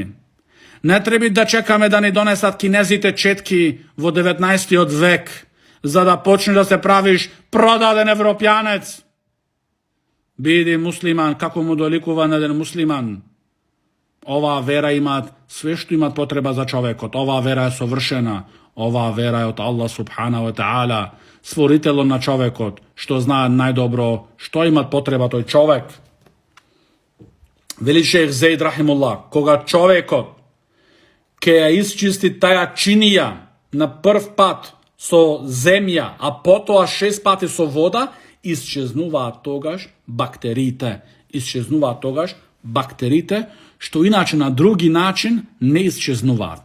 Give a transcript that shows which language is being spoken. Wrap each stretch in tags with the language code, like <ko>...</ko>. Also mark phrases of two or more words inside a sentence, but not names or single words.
<mk>Не треба да чекаме да ни донесат кинезите четки во 19 век, за да почнеш да се правиш продаден европјанец. Биди муслиман, како му доликува на еден муслиман. Оваа вера имаат све што имаат потреба за човекот. Оваа вера е совршена. Оваа вера е од Аллах</mk> <ar>سبحانه وتعالى,</ar> <mk>створителот на човекот, што знае најдобро што имаат потреба тој човек. Вели шех Зейд рахимуллах, кога човекот ќе ја исчисти таја чинија на прв пат со земја, а потоа 6 пати со вода, исчезнуваат тогаш бактериите, што иначе на други начин не исчезнуваат.</mk>